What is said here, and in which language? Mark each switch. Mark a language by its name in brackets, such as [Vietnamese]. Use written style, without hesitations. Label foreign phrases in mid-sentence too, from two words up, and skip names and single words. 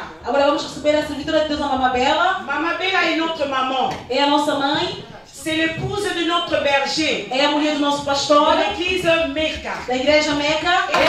[Portuguese] Agora vamos receber a servidora de Deus, a Mamãe Bela. [French] Maman Bella est notre maman. [Portuguese] É a nossa mãe, [French] C'est l'épouse de notre berger, [Portuguese] é a mulher do nosso de pastor, [French] l'église Mecca. [Portuguese] da Igreja Meca.